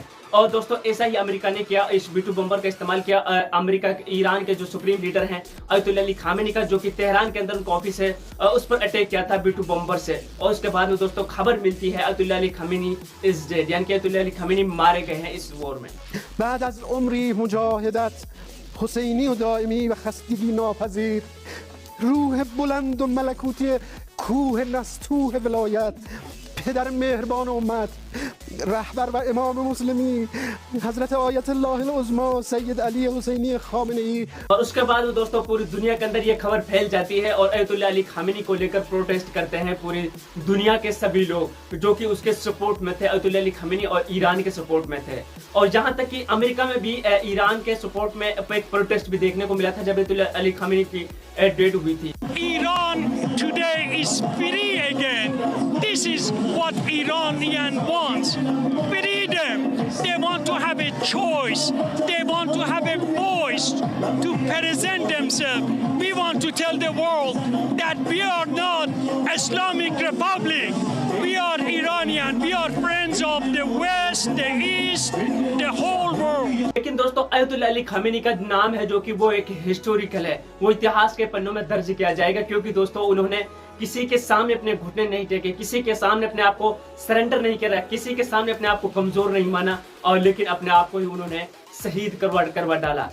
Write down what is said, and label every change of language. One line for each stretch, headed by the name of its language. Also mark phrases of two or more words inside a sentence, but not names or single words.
Hindi: और दोस्तों ऐसा ही अमेरिका ने किया, इस B-2 बॉम्बर का इस्तेमाल किया। अमेरिका ईरान के जो
English: supreme leader
Hindi: हैं अयतुल्ला अली खामेनी का जो कि तेहरान के अंदर उनका ऑफिस है उस पर अटैक किया था B-2 बॉम्बर से। और उसके बाद में दोस्तों खबर मिलती है अयतुल्ला अली खामेनी
English: is dead,
Hindi: यानी कि अयतुल्ला अली खामेनी मारे गए हैं इस वॉर में।
Persian: بعد از عمری مجاهدت حسینی و دائمی و خستگی ناپذیر، روح بلند و ملکوتی کوه نستوه ولایت، پدر مهربان امت، رهبر و امام مسلمین حضرت آیت الله العظمی سید علی حسینی خامنه‌ای।
Hindi: और उसके बाद दोस्तों पूरी दुनिया के अंदर ये खबर फैल जाती है और अयतुल्ला अली खामेनी को लेकर प्रोटेस्ट करते हैं पूरी दुनिया के सभी लोग जो कि उसके सपोर्ट में थे, अयतुल्ला अली खामेनी और ईरान के सपोर्ट में थे। और जहां तक कि अमेरिका में भी ईरान के सपोर्ट में एक प्रोटेस्ट भी देखने को मिला था जब अयतुल्ला अली खामेनी की डेथ हुई थी।
English: Iran today is free again. This is what Iranian wants. Freedom. They want to have a choice. They want to have a voice to present themselves. We want to tell the world that we are not Islamic Republic. We are Iranian. We are friends of the West, the East, the whole world.
Hindi: लेकिन दोस्तों अयतुल्ला अली खामेनी का नाम है जो कि वो एक हिस्टोरिकल है, वो इतिहास के पन्नों में दर्ज किया जाएगा, क्योंकि दोस्तों उन्होंने किसी के सामने अपने घुटने नहीं टेके, किसी के सामने अपने आप को सरेंडर नहीं किया, किसी के सामने अपने आप को कमजोर नहीं माना, और लेकिन अपने आप को ही उन्होंने शहीद करवा डाला।